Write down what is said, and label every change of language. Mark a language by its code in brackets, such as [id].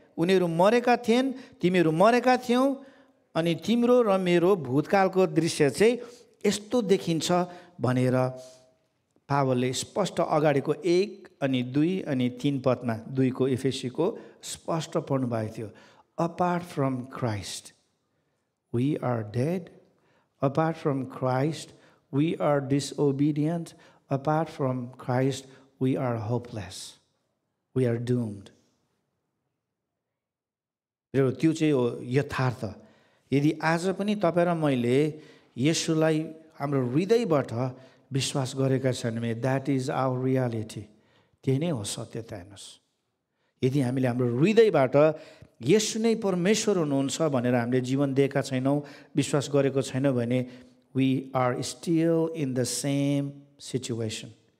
[ne] उनीहरू मरेका थिएन, तिमीहरू मरेका थियौ। अनि तिम्रो र मेरो भूतकालको दृश्य चाहिँ यस्तो देखिन्छ भनेर पावलले स्पष्ट अगाडिको 1 अनि 2 अनि 3 पदमा 2 को एफेसीको स्पष्ट पढ्नु भएको थियो। [en] Apart from Christ we are dead, apart from Christ we are disobedient, apart from Christ we are hopeless, we are doomed. [ne] त्यो चाहिँ हो यथार्थ। यदि आज पनि तपाईँ र मैले येशूलाई हाम्रो हृदयबाट विश्वास गरेका छन् भने [en] That is our reality. [ne] त्यही नै हो सत्यता। हेर्नुहोस्, यदि हामीले हाम्रो हृदयबाट येशू नै परमेश्वर हुनुहुन्छ भनेर हामीले जीवन दिएका छैनौँ, विश्वास गरेको छैनौँ भने [en] We are still in the same situation.